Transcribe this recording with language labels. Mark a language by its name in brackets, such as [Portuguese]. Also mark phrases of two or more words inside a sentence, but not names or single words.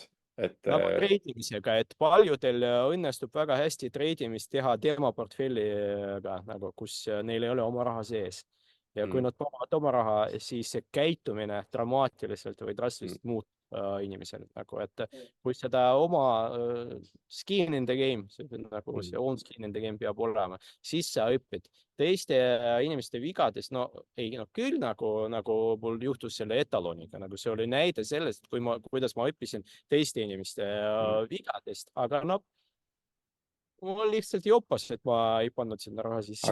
[Estonian] Nagu treidimisega, et paljudel õnnestub väga hästi treidimist teha tema portfelliga, nagu, kus neil ei ole oma raha sees. Ja kui nad panevad oma raha, siis see käitumine dramaatiliselt või drastiliselt muutub inimesel. Nagu, et kui seda oma [English] skin in the game, [Estonian] nagu see [English] own skin in the game [Estonian] peab olema, siis sa õpid teiste inimeste vigadest. No küll nagu mul juhtus selle etaloniga, nagu see oli näide sellest, kuidas ma õppisin teiste inimeste vigadest, aga mul lihtsalt jopas, et ma ei pannud sinna raha sisse.